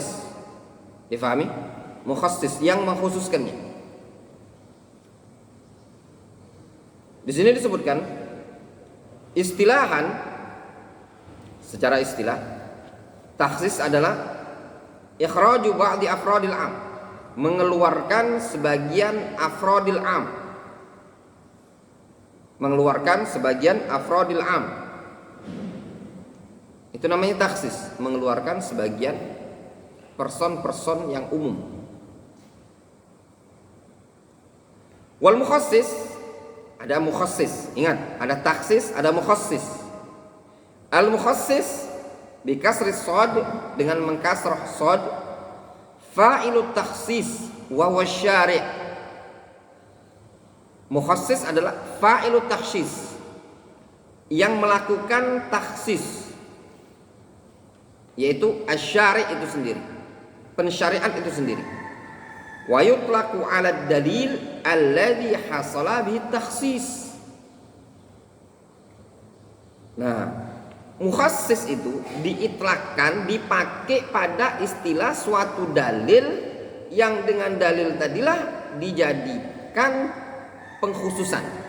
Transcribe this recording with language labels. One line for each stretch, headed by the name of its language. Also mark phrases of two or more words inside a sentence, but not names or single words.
Indonesian: Difahami? Mukhassis yang mengkhususkannya. Di sini disebutkan istilahan, secara istilah takhsis adalah
Arabic: إخراج بعض أفراد العام,
Indonesian: mengeluarkan sebagian
Arabic: أفراد العام,
Indonesian: mengeluarkan sebagian
Arabic: أفراد العام.
Indonesian: Itu namanya takhsis, mengeluarkan sebagian person-person yang umum. Wal mukhassis, ada mukhassis. Ingat, ada takhsis, ada mukhassis.
Arabic: المخصص بكسر الصاد,
Indonesian: dengan mengkasrah shad,
Arabic: فاعل التخصيص وهو الشارع'.
Indonesian: Mukhassis adalah
Arabic: فاعل التخصيص,
Indonesian: yang melakukan takhsis, yaitu asy-syari' itu sendiri, pensyariat itu sendiri.
Arabic: ويطلق على الدليل الذي حصل به التخصيص.
Indonesian: Nah, mukhassis itu diitlakkan, dipakai pada istilah suatu dalil yang dengan dalil tadilah dijadikan pengkhususan.